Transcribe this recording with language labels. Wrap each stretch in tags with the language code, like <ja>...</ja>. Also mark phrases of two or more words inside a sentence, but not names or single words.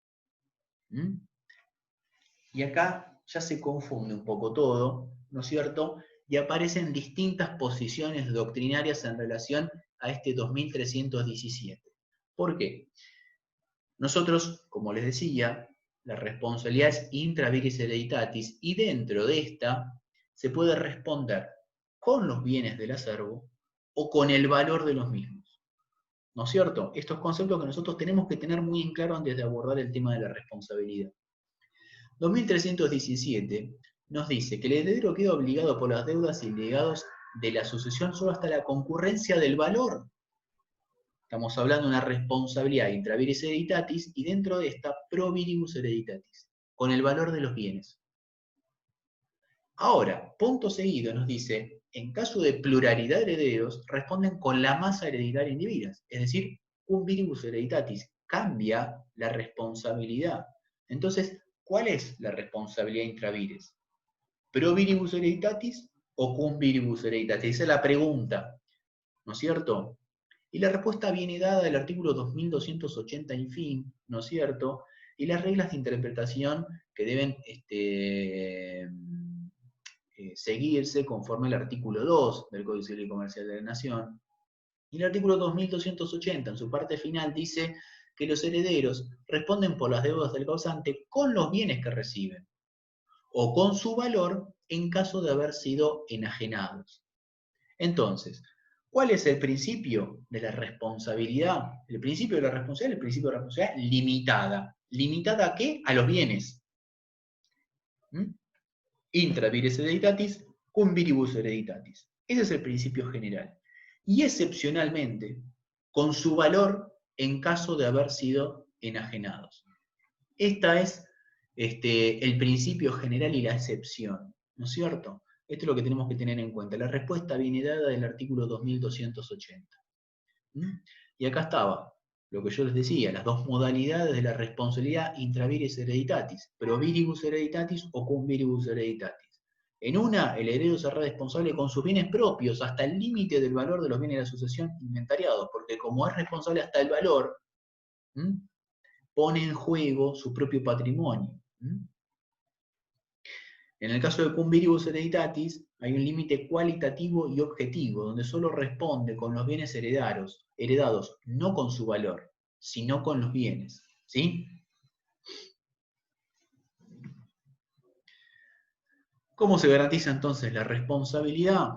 <es>Y acá ya se confunde un poco todo, ¿no es cierto? Y aparecen distintas posiciones doctrinarias en relación a este 2317. ¿Por qué? Nosotros, como les decía, la responsabilidad es</es> <la>intra vires hereditatis,</la> <es>y dentro de esta se puede responder con los bienes del acervo o con el valor de los mismos. ¿No es cierto? Estos conceptos que nosotros tenemos que tener muy en claro antes de abordar el tema de la responsabilidad. 2317 nos dice que el heredero queda obligado por las deudas y legados de la sucesión solo hasta la concurrencia del valor. Estamos hablando de una responsabilidad</es> <la>intra vires hereditatis</la> <es>y dentro de esta</es> <la>pro viribus hereditatis,</la> <es>con el valor de los bienes. Ahora, punto seguido nos dice, en caso de pluralidad de herederos, responden con la masa hereditaria individa, es decir,</es> <la>cum viribus hereditatis,</la> <es>cambia la responsabilidad. Entonces, ¿cuál es la responsabilidad</es> <la>intra vires? ¿Pro viribus hereditatis o cum viribus hereditatis?</la> <es>Esa es la pregunta, ¿no es cierto? Y la respuesta viene dada del artículo 2280 en fin, ¿no es cierto? Y las reglas de interpretación que deben seguirse conforme al artículo 2 del Código Civil y Comercial de la Nación. Y el artículo 2280, en su parte final, dice que los herederos responden por las deudas del causante con los bienes que reciben, o con su valor en caso de haber sido enajenados. Entonces, ¿cuál es el principio de la responsabilidad? El principio de la responsabilidad es el principio de la responsabilidad limitada. ¿Limitada a qué? A los bienes.</es> <la>Intra vires hereditatis, cum viribus hereditatis.</la> <es>Ese es el principio general. Y excepcionalmente, con su valor en caso de haber sido enajenados. Esta es el principio general y la excepción, ¿no es cierto? Esto es lo que tenemos que tener en cuenta. La respuesta viene dada del artículo 2280. Y acá estaba lo que yo les decía, las dos modalidades de la responsabilidad</es> <la>intra vires hereditatis, pro viribus hereditatis</la> <es>o</es> <la>cum viribus hereditatis.</la> <es>En una, el heredero será responsable con sus bienes propios hasta el límite del valor de los bienes de la sucesión inventariados, porque como es responsable hasta el valor, pone en juego su propio patrimonio. En el caso de</es> <la>cum viribus hereditatis,</la> <es>hay un límite cualitativo y objetivo, donde solo responde con los bienes heredados, no con su valor, sino con los bienes. ¿Sí? ¿Cómo se garantiza entonces la responsabilidad?</es>